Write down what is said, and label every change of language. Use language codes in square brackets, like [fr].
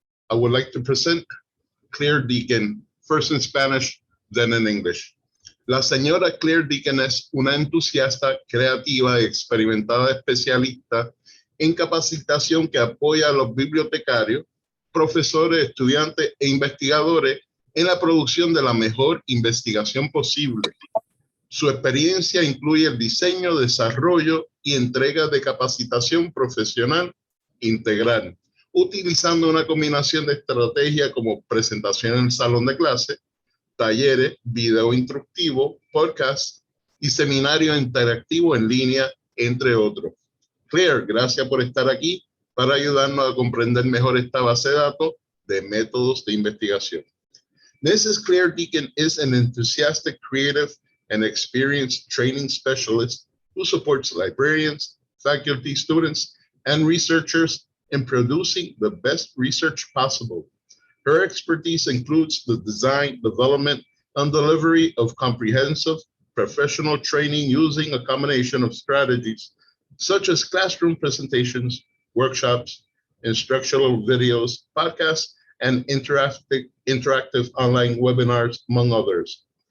[en] I would like to present Claire Deakin, first in Spanish, then in English. [es] La señora Claire Deakin es una entusiasta, creativa y experimentada especialista en capacitación que apoya a los bibliotecarios, profesores, estudiantes e investigadores en la producción de la mejor investigación posible. Su experiencia incluye el diseño, desarrollo y entrega de capacitación profesional integral, utilizando una combinación de estrategias como presentación en el salón de clase, talleres, video instructivo, podcast y seminario interactivo en línea, entre otros. Claire, gracias por estar aquí para ayudarnos a comprender mejor esta base de datos de métodos de investigación. [en] Mrs. Claire Deakin is an enthusiastic, creative, and experienced training specialist who supports librarians, faculty, students, and researchers in producing the best research possible. Her expertise includes the design, development, and delivery of comprehensive professional training using a combination of strategies such as classroom presentations, workshops, instructional videos, podcasts, and interactive online webinars, among others.